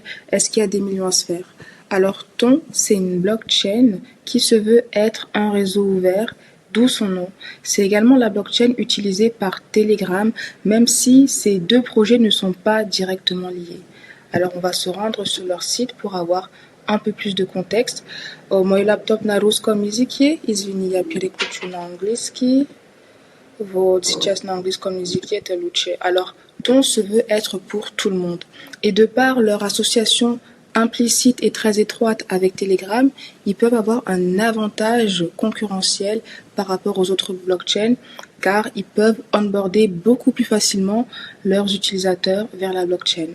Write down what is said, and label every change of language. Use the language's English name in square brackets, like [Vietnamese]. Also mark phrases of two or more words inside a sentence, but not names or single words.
[French] Est-ce qu'il y a des millions à se faire? Alors Ton, c'est une blockchain qui se veut être un réseau ouvert, d'où son nom. C'est également la blockchain utilisée par Telegram, même si ces deux projets ne sont pas directement liés. Alors on va se rendre sur leur site pour avoir un peu plus de contexte. [Russian] Мой лэптоп na русском языке, извини, я переключу на английский. Вот, сейчас на английском языке это лучше. [French] Alors, Ton se veut être pour tout le monde. Et de par leur association implicite et très étroite avec Telegram, ils peuvent avoir un avantage concurrentiel par rapport aux autres blockchains car ils peuvent onboarder beaucoup plus facilement leurs utilisateurs vers la blockchain.